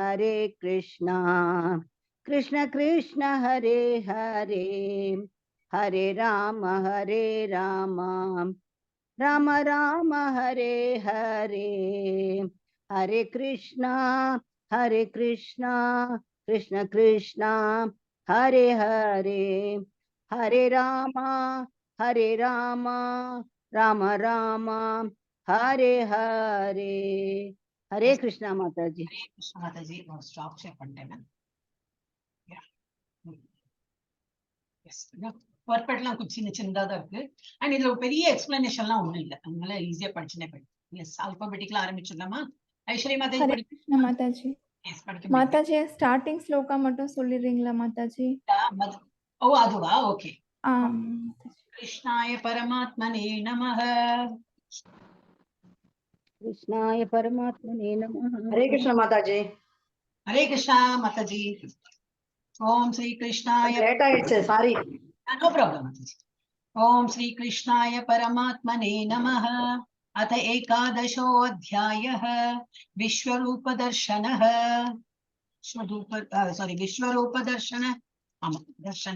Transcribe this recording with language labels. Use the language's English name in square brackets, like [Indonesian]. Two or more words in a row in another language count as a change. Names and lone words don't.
[Sanskrit] कृष्ण कृष्ण हरे हरे हरे राम राम राम हरे हरे हरे कृष्णा कृष्ण कृष्ण हरे हरे हरे राम राम राम हरे हरे. [Hindi] हरे कृष्णा माताजी. हरे कृष्णा माताजी. [English] stop share [Tamil] பண்ணிட்டேன். பர்பெட்லாம் கொஞ்சம் சின்னதா தான் இருக்கு. அண்ட் இதுல ஒரு பெரிய எக்ஸ்பிளனேஷன்லாம் ஒண்ணும் இல்ல. அதனால ஈஸியா படிச்சுனே போயிடும். எஸ், ஆல்பபெட்டிக்கலா ஆரம்பிச்சிடலாமா? ஐஸ்வர்யா மாதாஜி ஹரே கிருஷ்ணா மாதாஜி. எஸ், படிக்க மாதாஜி ஸ்டார்டிங் ஸ்லோகா மட்டும் சொல்லிடுறீங்களா மாதாஜி? ஓ அதுவா? ஓகே. [Sanskrit] कृष्णाय परमात्मने नमः. कृष्णाय परमात्मने नमः. [Hindi] हरे कृष्ण माताजी. हरे कृष्णा माताजी. [Sanskrit] ओम श्री कृष्णाय. [Tamil] लेट आइடுச்சு, சாரி. [English] no problem माताजी. [Sanskrit] ओम श्री कृष्णाय परमात्मने नमः. अथ एकादशो अध्यायः विश्वरूप दर्शनः. विश्वरूप दर्शन. दर्शन.